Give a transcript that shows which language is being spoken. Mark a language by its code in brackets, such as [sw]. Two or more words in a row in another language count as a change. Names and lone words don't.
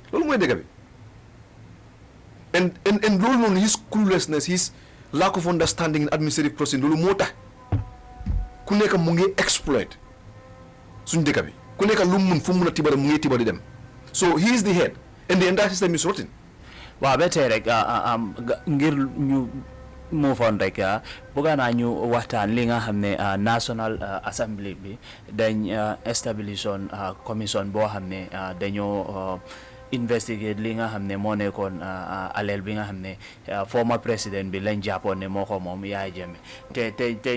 [en] And his cluelessness, his lack of understanding in administrative process, [wo] kuneka mungi [en] exploit. So he is the head. And the entire system is rotten. Well, better like [wo] ngir ñu [en] move on [wo] rek bëgg naa ñu waxtaan li nga xam ne National Assembly bi dañ establish commission boo xam ne dañoo investigate li nga xam ne moo nekkoon aleel bi nga xam ne former président bi lañ jàppoon ne moo ko moom Yaya Jammeh te